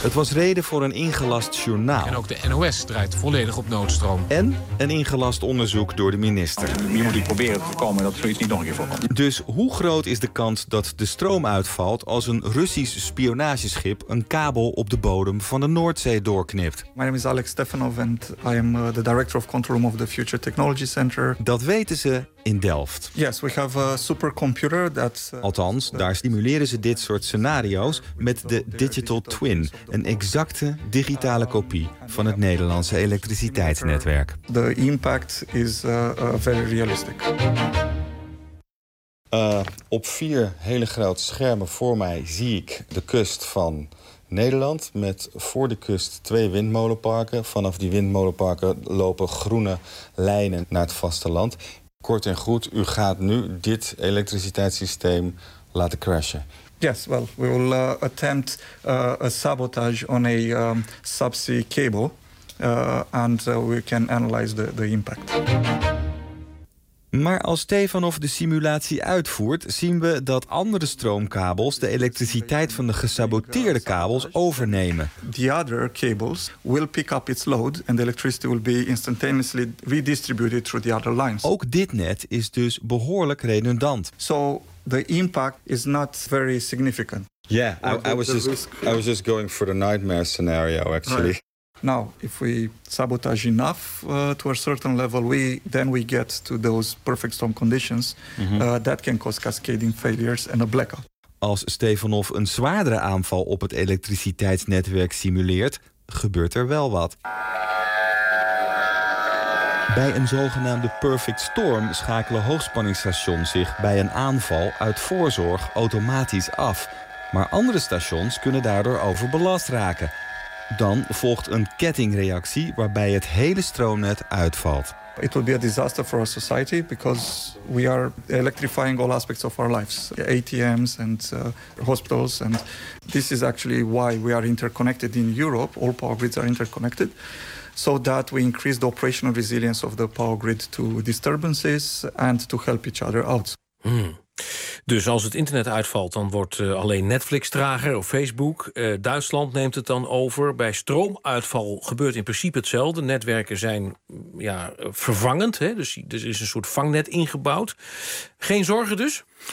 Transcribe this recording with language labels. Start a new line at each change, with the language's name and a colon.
Dutch: Het was reden voor een ingelast journaal. En ook de NOS draait volledig op noodstroom. En een ingelast onderzoek door de minister. Je moet proberen te voorkomen dat zoiets niet nog een keer voorkomt. Dus hoe groot is de kans dat de stroom uitvalt als een Russisch spionageschip een kabel op de bodem van de Noordzee doorknipt?
English: My name is Alex Stefanov and I am the director of control room of the Future Technology Center.
Dutch: Dat weten ze in Delft.
English: Yes, we have a supercomputer that's.
Dutch: Althans, daar stimuleren ze dit soort scenario's met de Digital Twin, een exacte digitale kopie van het Nederlandse elektriciteitsnetwerk.
English: The impact is very realistic.
Dutch: Op vier hele grote schermen voor mij zie ik de kust van Nederland met voor de kust twee windmolenparken. Vanaf die windmolenparken lopen groene lijnen naar het vasteland. Kort en goed, u gaat nu dit elektriciteitssysteem laten crashen.
English: Yes, well, we will attempt a sabotage on a subsea cable and we can analyze the impact.
Dutch: Maar als Stefanov de simulatie uitvoert, zien we dat andere stroomkabels de elektriciteit van de gesaboteerde kabels overnemen.
English: The other cables will pick up its load and the electricity will be instantaneously redistributed through the other lines.
Dutch: Ook dit net is dus behoorlijk redundant.
English: So the impact is not very significant. Yeah, I was just going for the nightmare scenario actually. Right. Now, if we sabotage enough to a certain level, then we get to those perfect storm conditions. Mm-hmm. That can cause cascading failures and a blackout.
Dutch: Als Stefanov een zwaardere aanval op het elektriciteitsnetwerk simuleert, gebeurt er wel wat. Bij een zogenaamde perfect storm schakelen hoogspanningsstations zich bij een aanval uit voorzorg automatisch af. Maar andere stations kunnen daardoor overbelast raken. Dan volgt een kettingreactie waarbij het hele stroomnet uitvalt.
English: It will be a disaster for our society because we are electrifying all aspects of our lives. ATMs and hospitals and this is actually why we are interconnected in Europe. All power grids are interconnected. So that we increase the operational resilience of the power grid to disturbances and to help each other out. Hmm.
Dutch: Dus als het internet uitvalt, dan wordt alleen Netflix trager of Facebook. Duitsland neemt het dan over. Bij stroomuitval gebeurt in principe hetzelfde. Netwerken zijn vervangend. Hè? Dus er is een soort vangnet ingebouwd. Geen zorgen dus?